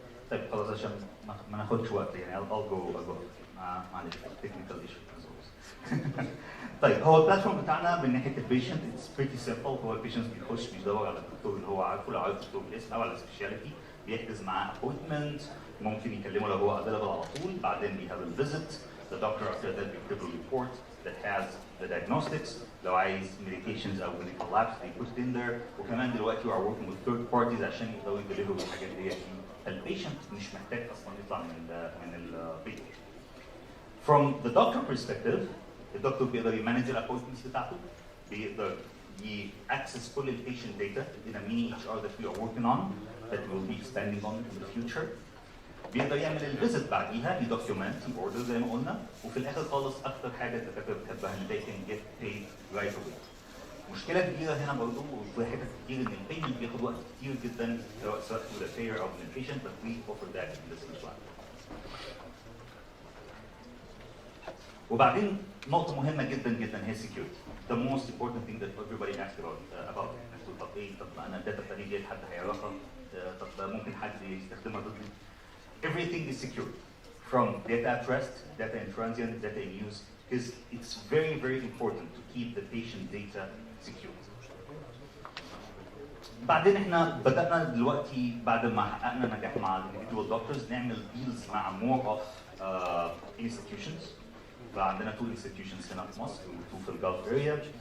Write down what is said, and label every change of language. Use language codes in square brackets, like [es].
[ar] طيب خلاص عشان ما ناخدش وقت يعني [en] I'll go [ar] معلش [en] technical issue as always. [ar] طيب هو البلاتفورم بتاعنا من ناحيه البيشنت [en] It's pretty simple. [ar] هو البيشنت بيخش بيدور على الدكتور اللي هو عارفه، لو عارف الدكتور بالاسم او على سبيشاليتي بيحجز معاه ابوينتمنت، ممكن يكلمه لو هو افيلبل على طول. [en] بعدين we have a visit. The doctor after that [ar] بيكتب له [en] report that has the diagnostics. [ar] لو عايز [en] medications او medical labs they put it in there. [ar] وكمان دلوقتي [en] we are working with third parties [ar] عشان يقدروا يديليفروا الحاجات دي. البيشنت مش محتاج اصلا يطلع من البيت. [en] From the doctor perspective, [ar] الدكتور بيقدر يمانج الابوينتمنتس بتاعته، بيقدر [en] access كل البيشنت data in a mini HR that we are working on that we will be expanding on in the future. [ar] بيقدر يعمل الفيزيت بعديها يدوكيومنت يوردر زي ما قلنا، وفي الاخر خالص اكتر حاجه الدكاتره بتحبها ان [en] they can get paid right away. [ar] مشكله كبيره هنا برضه وفي حتت كتير ان البيمنت بياخد وقت كتير جدا سواء [en] to the payer [ar] او من البيشنت، [en] but we offer that in this plan. [ar] وبعدين نقطة مهمة جدا جدا هي security. [en] The most important thing that everybody asks about. [ar] طب ايه؟ طب انا الداتا بتاعتي دي حد هيعرفها؟ طب ممكن حد يستخدمها ضدي؟ [en] Everything is secure. From data at rest, data in transient, data in use, because it's very, very important to keep the patient data secure. [ar] بعدين احنا بدأنا دلوقتي بعد ما حققنا نجاح مع [en] individual doctors [ar] نعمل deals مع [en] more of institutions. [ar] فعندنا 2 institutions هنا في مصر و2 في الجلف اريا.